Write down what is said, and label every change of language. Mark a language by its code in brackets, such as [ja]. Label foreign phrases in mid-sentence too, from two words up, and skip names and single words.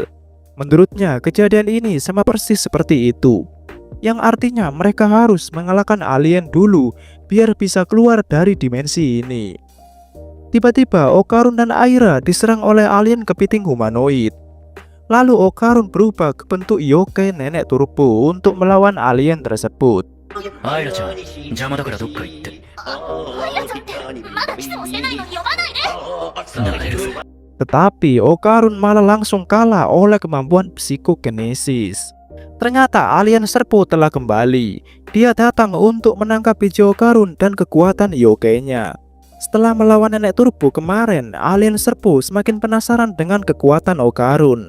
[id] Menurutnya kejadian ini sama persis seperti itu, yang artinya mereka harus mengalahkan alien dulu biar bisa keluar dari dimensi ini. Tiba-tiba Okarun dan Aira diserang oleh alien kepiting humanoid. Lalu Okarun berubah ke bentuk yokai nenek turbo untuk melawan alien tersebut. [ja] アイラちゃん、邪魔だからどっか行って。アイラちゃんってまだキスもしてないのに呼ばないで。慣れるぞ。 [id] Tetapi Okarun malah langsung kalah oleh kemampuan psikokinesis. Ternyata alien serpo telah kembali. Dia datang untuk menangkap biji Okarun dan kekuatan yokainya. Setelah melawan nenek turbo kemarin, alien serpo semakin penasaran dengan kekuatan Okarun.